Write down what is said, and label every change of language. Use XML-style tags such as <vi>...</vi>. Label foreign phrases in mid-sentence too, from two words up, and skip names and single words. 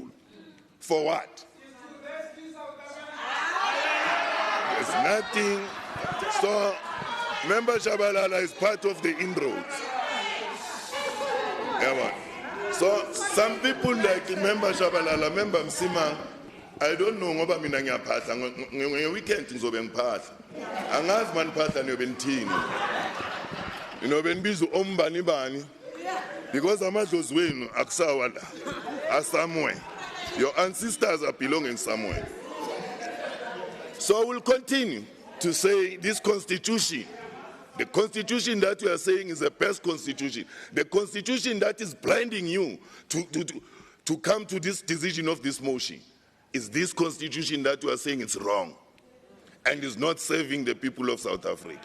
<en>For what? There's nothing. So, Member Shabalala is part of the inroads. Yeah, so, some people like Member Shabalala, Member Msimang, I don't know</en> <zu>ngoba mina ngiyaphatha ngeweekend ngizobe ngiphatha. Angazi maniphatha niyobe nithini. Niyobe nibiza ombani bani. Because amadlozi wenu akusawa la.</zu> <en>Are somewhere. Your ancestors are belonging somewhere. So we'll continue to say this constitution, the constitution that you are saying is the best constitution, the constitution that is blinding you to come to this decision of this motion, is this constitution that you are saying is wrong and is not serving the people of South Africa.</en>